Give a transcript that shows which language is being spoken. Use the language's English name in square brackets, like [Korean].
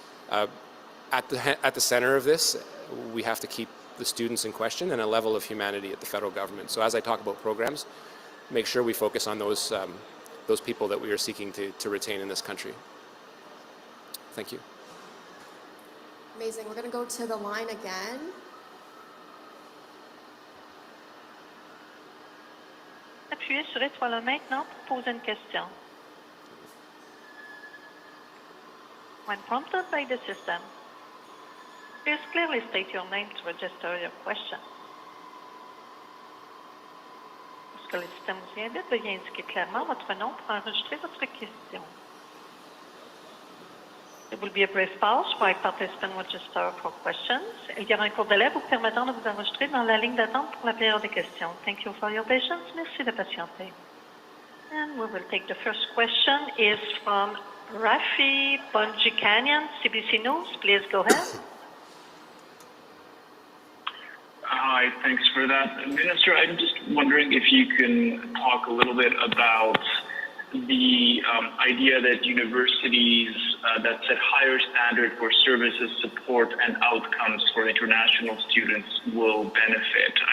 [English] At the center of this, we have to keep the students in question and a level of humanity at the federal government. So as I talk about programs, make sure we focus on those people that we are seeking to retain in this country. Thank you. Amazing. We're going to go to the line again. [French] Appuyez sur étoile maintenant pour poser une question. [English] When prompted by the system, please clearly state your name to register your question. [French] Lorsque le système vous y invite, veuillez indiquer clairement votre nom pour enregistrer votre question. [English] There will be a brief pause while participants register for questions. [French] Il y aura un court délai vous permettant de vous enregistrer dans la ligne d'attente pour la période des questions. [English] Thank you for your patience. [French] Merci de patienter. [English] And we will take the first question is from Rafi Bonjikanian, CBC News. Please go ahead. Hi, thanks for that. Minister, I'm just wondering if you can talk a little bit about the idea that universities that set higher standard for services, support, and outcomes for international students will benefit.